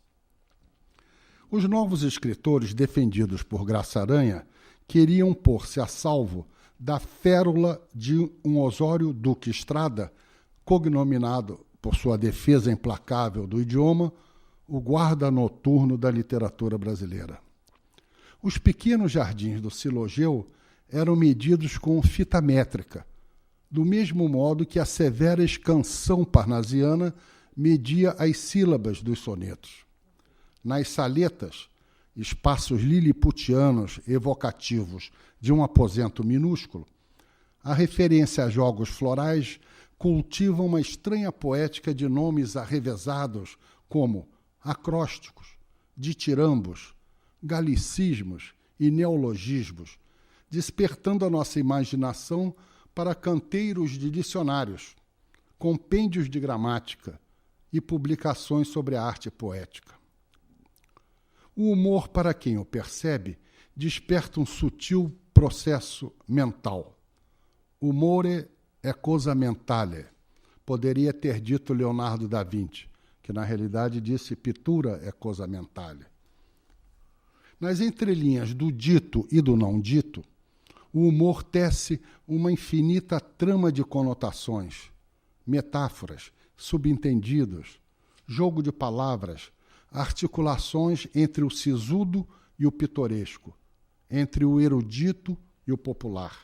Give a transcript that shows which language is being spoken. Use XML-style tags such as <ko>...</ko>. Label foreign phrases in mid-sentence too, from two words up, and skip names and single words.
<pt>Os novos escritores defendidos por Graça Aranha queriam pôr-se a salvo da férula de um Osório Duque Estrada, cognominado, por sua defesa implacável do idioma, o guarda noturno da literatura brasileira. Os pequenos jardins do Silogeu eram medidos com fita métrica, do mesmo modo que a severa escansão parnasiana media as sílabas dos sonetos. Nas saletas, espaços liliputianos evocativos de um aposento minúsculo, a referência a jogos florais cultiva uma estranha poética de nomes arrevesados como acrósticos, ditirambos, galicismos e neologismos, despertando a nossa imaginação para canteiros de dicionários, compêndios de gramática e publicações sobre a arte poética. O humor, para quem o percebe, desperta um sutil processo mental.</pt> <it>Humore é cosa mentale,</it> <pt>poderia ter dito Leonardo da Vinci, que na realidade disse</pt> <it>pittura é cosa mentale.</it> <pt>Nas entrelinhas do dito e do não dito, o humor tece uma infinita trama de conotações, metáforas, subentendidos, jogo de palavras, articulações entre o sisudo e o pitoresco, entre o erudito e o popular.</pt>